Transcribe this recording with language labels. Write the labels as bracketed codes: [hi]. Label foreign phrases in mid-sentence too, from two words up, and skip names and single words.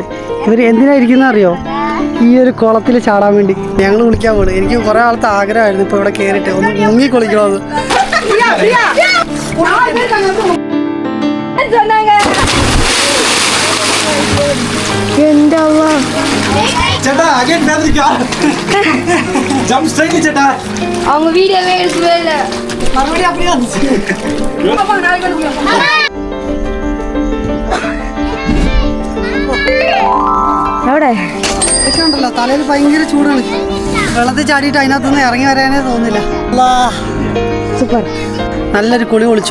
[ml] ഇവർ എന്തിനാ ഇരിക്കുന്ന അറിയോ? ഈ ഒരു കുളത്തിൽ ചാടാൻ വേണ്ടി. ഞങ്ങൾ കുളിക്കാൻ പോകും. എനിക്ക് കുറെ ആളത്തെ ആഗ്രഹമായിരുന്നു ഇപ്പൊ ഇവിടെ കേറിയിട്ട് ഒന്ന് മുങ്ങി കുളിക്കണമെന്ന്. എന്റെ [ta] சேட்டா அகைன் பேந்திரிக்கா. [en] jump straight [ta] சேட்டா. அவங்க வீடியோவே எடுக்கவே இல்ல. மறுபடியும் அப்படியே வந்துச்சு. [ml] എവിടെ ഉണ്ടല്ലോ തലയിൽ ഭയങ്കര ചൂടാണ്. വെള്ളത്തിൽ ചാടിയിട്ട് അതിനകത്തുനിന്ന് ഇറങ്ങി വരാനേ തോന്നില്ല. സൂപ്പർ. നല്ലൊരു കുളി കുളിച്ചു.